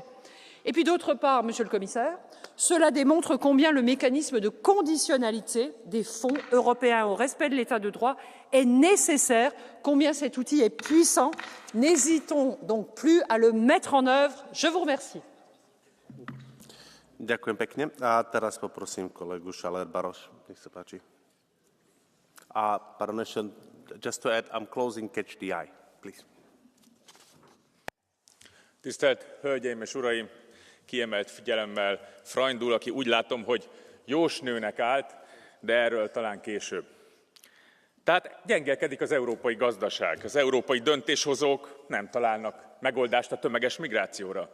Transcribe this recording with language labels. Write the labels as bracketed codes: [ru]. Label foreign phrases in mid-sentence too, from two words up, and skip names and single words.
[fr] Et puis d'autre part, Monsieur le Commissaire, cela démontre combien le mécanisme de conditionnalité des fonds européens au respect de l'état de droit est nécessaire, combien cet outil est puissant. N'hésitons donc plus à le mettre en œuvre. Je vous remercie. [sk] Ďakujem pekne. A teraz poprosím kolegu Šaler-Baroš. Nech sa páči. A pardon, [en] just to add, I'm closing Catch the Eye, please. [hu] Tisztelt Hölgyeim és Uraim! Kiemelt figyelemmel Freundul, aki úgy látom, hogy jósnőnek állt, de erről talán később. Tehát gyengelkedik az európai gazdaság. Az európai döntéshozók nem találnak megoldást a tömeges migrációra.